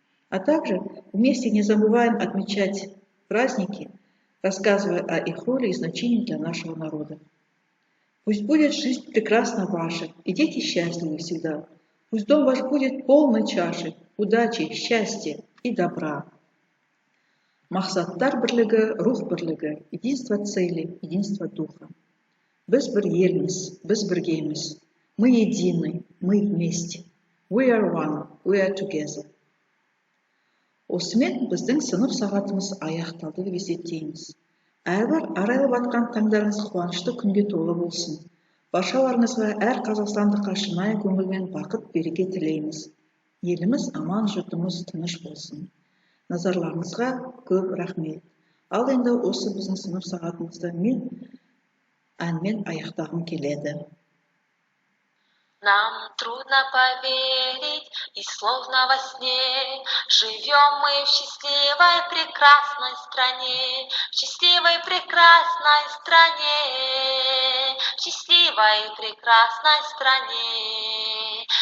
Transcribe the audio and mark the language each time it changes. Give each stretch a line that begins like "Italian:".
Russian: А также вместе не забываем отмечать праздники, рассказывая о их роли и значении для нашего народа. Пусть будет жизнь прекрасна ваша, и дети счастливы всегда. Пусть дом ваш будет полной чашей удачи, счастья и добра.
Kazakh: Мақсаттар бірлігі, рух бірлігі,
Russian: единство цели, единство духа.
Kazakh: Біз бір елміз, біз біргеміз.
Russian: Мы едины, мы вместе.
English: We are one, we are together.
Kazakh: Осымен біздің сынып сағатымыз аяқталды деп есептейміз. Әрбір арайлы батқан таңдарыңыз қуанышты күнге толы болсын. Баршаларыңызға әр қазақстандыққа шынайы көңілмен бақыт береке тілейміз. Еліміз аман, жұртымыз тыныш болсын. Назарларыңызға көп рахмет. Ал енді осы біздің сынып сағатымызды мен әнмен аяқтағым келеді.
Russian: Нам трудно поверить, и словно во сне живем мы в счастливой прекрасной стране, в счастливой прекрасной стране, в счастливой прекрасной стране.